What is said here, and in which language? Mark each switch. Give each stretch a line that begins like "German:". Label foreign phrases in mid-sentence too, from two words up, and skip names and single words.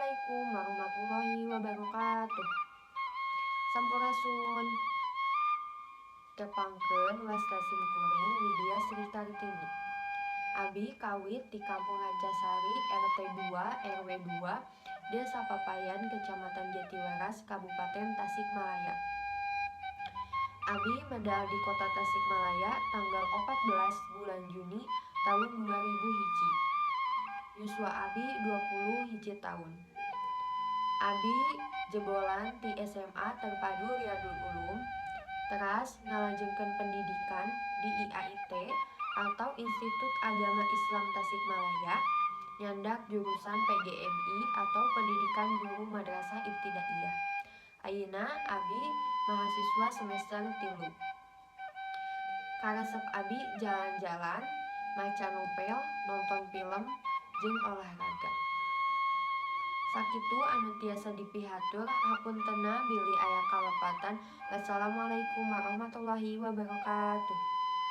Arabic: السلام عليكم ورحمة الله وبركاته.
Sundanese: Sampurasun. Tepangkeun Wastasim kuring Widya Sri Kartini. Abi kawit di Kampung Rajasari RT 2 RW 2 Desa Papayan Kecamatan Jatiwaras Kabupaten Tasikmalaya. Abi medal di Kota Tasikmalaya tanggal 14 bulan Juni tahun 2000 hiji. Yuswa Abi 20 hiji tahun. Abi jebolan di SMA Terpadu Riyadul Ulum, teras ngalajengkeun pendidikan di IAIT atau Institut Agama Islam Tasikmalaya, nyandak jurusan PGMI atau Pendidikan Guru Madrasah Ibtidaiyah. Ayeuna Abi mahasiswa semester 3. Karesep Abi jalan-jalan, maca novel, nonton film, jeung olahraga. Sakitu anu tiasa dipihatur hapuntenna bilih aya kalepatan.
Arabic: والسلام عليكم ورحمة الله وبركاته.